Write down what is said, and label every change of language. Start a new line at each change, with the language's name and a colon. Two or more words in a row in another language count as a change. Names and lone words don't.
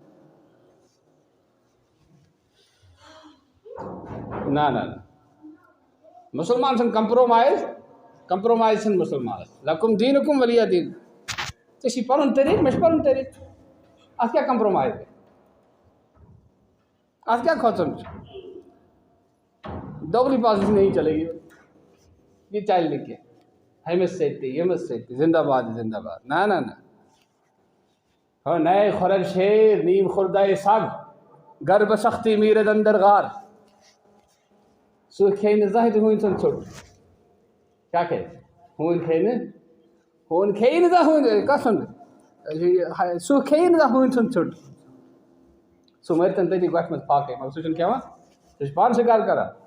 Kashmiri: نہ مُسلمان چھِنہٕ کَمپرٛومایز چھِنہٕ مُسلمانَس
Arabic: لَکُم دیٖنُکُم ؤلیہ دیٖن
Kashmiri: ژےٚ چھی پَنُن طریٖقہٕ مےٚ چھُ پَنُن طریٖقہٕ اَتھ کیٛاہ کَمپرٛومایز اَتھ کیٛاہ کھۄژُن چھُ
Urdu: دوگلی بازی نہیں چلے گی
Kashmiri: یہ چلہِ نہٕ کینٛہہ ہُمِس سۭتۍ تہِ ییٚمِس سۭتۍ تہِ زِندہ باد نہ ہو نئے خۄرَگ
Persian: شیر نیم خوردۂ سگ گر بہ سختی میرد اندر غار
Kashmiri: سُہ کھیٚیہِ نہٕ زانٛہہ تہِ ہوٗنۍ سُنٛد ژھوٚٹ کیٛاہ کھیٚیہِ ہوٗنۍ کھیٚیہِ نہٕ زانٛہہ ہوٗنۍ کَسُنٛد سُہ کھیٚیہِ نہٕ زانٛہہ ہوٗنۍ سُنٛد ژھوٚٹ سُہ مٔرۍتَن تٔتی گۄپھِ منٛز پھاکَے مگر سُہ چھُنہٕ کھٮ۪وان سُہ چھُ پانہٕ شِکار کَران